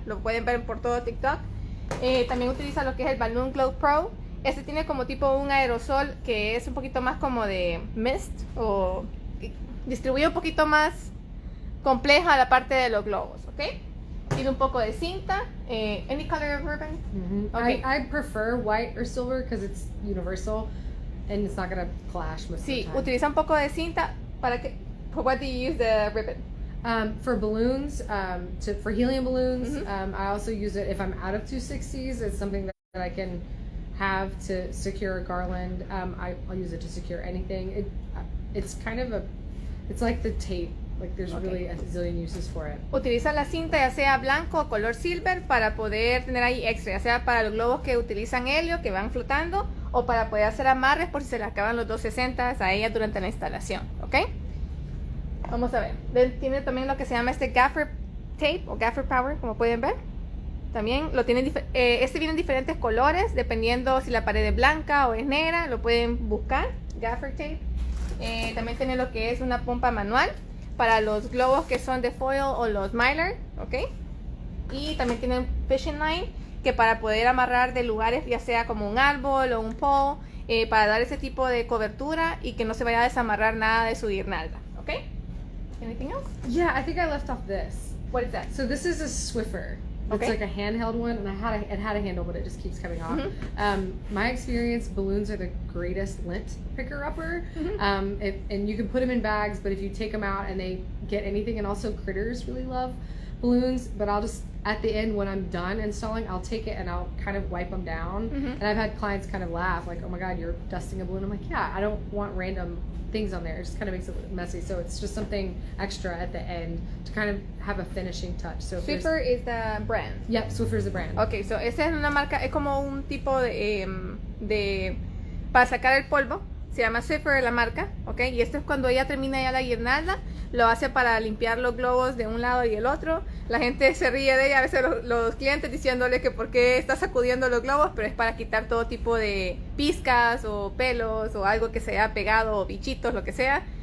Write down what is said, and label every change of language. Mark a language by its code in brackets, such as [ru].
[es] Lo pueden ver por todo TikTok. También utiliza lo que es el Balloon Glow Pro. Este tiene como tipo un aerosol que es un poquito más como de mist, o distribuye un poquito más compleja la parte de los globos, ¿ok? Tiene un poco de cinta. [en] Any color of ribbon? Mm-hmm. Okay. I prefer white or silver because it's universal and it's not gonna clash most [es] Sí, [en] of the time. [es] utiliza un poco de cinta para que. [en] For what do you use the ribbon? For balloons, for helium balloons, Mhm. I also use it if I'm out of 260s. It's something that I can have to secure a garland. I'll use it to secure anything. It's kind of it's like the tape. Like there's Okay. really a zillion uses for it. [es] Utiliza la cinta ya sea blanco o color silver para poder tener ahí extra, ya sea para los globos que utilizan helio, que van flotando, o para poder hacer amarres por si se le acaban los 260 a ella durante la instalación, ¿ok? Vamos a ver. Tiene también lo que se llama este gaffer tape o gaffer power, como pueden ver. También lo tiene, este viene en diferentes colores, dependiendo si la pared es blanca o es negra, lo pueden buscar, gaffer tape. También tiene lo que es una pompa manual para los globos que son de foil o los mylar, ¿ok? Y también tiene un fishing line, que para poder amarrar de lugares, ya sea como un árbol o un pole, para dar ese tipo de cobertura y que no se vaya a desamarrar nada de su guirnalda, ¿ok? [en] Anything else? Yeah, I think I left off this. What is that? So this is a Swiffer. It's Okay. like a handheld one, and it had a handle, but it just keeps coming off. Mhm. My experience, balloons are the greatest lint picker upper. Mhm. And you can put them in bags, but if you take them out and they get anything, and also critters really love balloons. But I'll just at the end when I'm done installing, I'll take it and I'll kind of wipe them down. Mhm. And I've had clients kind of laugh, like, "Oh my God, you're dusting a balloon." I'm like, "Yeah, I don't want random things on there. It just kind of makes it look messy." So it's just something extra at the end to kind of have a finishing touch. So if there's- Swiffer is the brand. Yep, Swiffer's the brand. [es] Ok, so esa es una marca, es como un tipo de para sacar el polvo, se llama Swiffer la marca, ok, y esto es cuando ella termina ya la guirnalda, lo hace para limpiar los globos de un lado y el otro. La gente se ríe de ella, a veces los clientes diciéndole que por qué está sacudiendo los globos, pero es para quitar todo tipo de pizcas o pelos o algo que se haya pegado o bichitos, lo que sea.